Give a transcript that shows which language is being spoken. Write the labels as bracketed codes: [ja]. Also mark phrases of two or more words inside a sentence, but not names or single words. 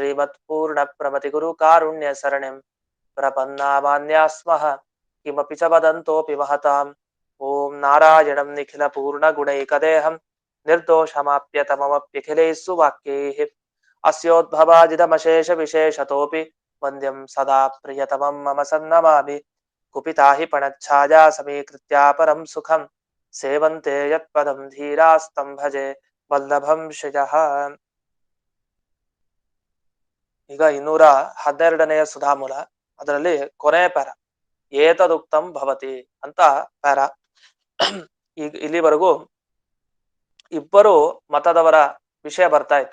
[sa] श्रीमत्पूर्णप्रमतिगुरुकारुण्यसरणिं प्रपन्नामान्याः स्मः किमपि च वदन्तोऽपि महताम् ॐ नारायणं निखिलपूर्णगुणैकदेहं निर्दोषमाप्यतममप्यखिलैः सुवाक्यैः अस्योद्भवादिदमशेषविशेषतोऽपि वन्द्यं सदा प्रियतमं मम सन्नमामि कुपिता हि पणच्छाया समीकृत्या परं सुखं सेवन्ते यत्पदं धीरास्तं भजे वल्लभं श्रियः. [kn] ಈಗ 212ನೆಯ ಸುಧಾಮೂಲ, ಅದರಲ್ಲಿ ಕೊನೆ ಪ್ಯಾರ [sa] ಏತದುಕ್ತಂ ಭವತಿ [kn] ಅಂತ ಪ್ಯಾರ. ಈಗ ಇಲ್ಲಿವರೆಗೂ ಇಬ್ಬರು ಮತದವರ ವಿಷಯ ಬರ್ತಾ ಇತ್ತು.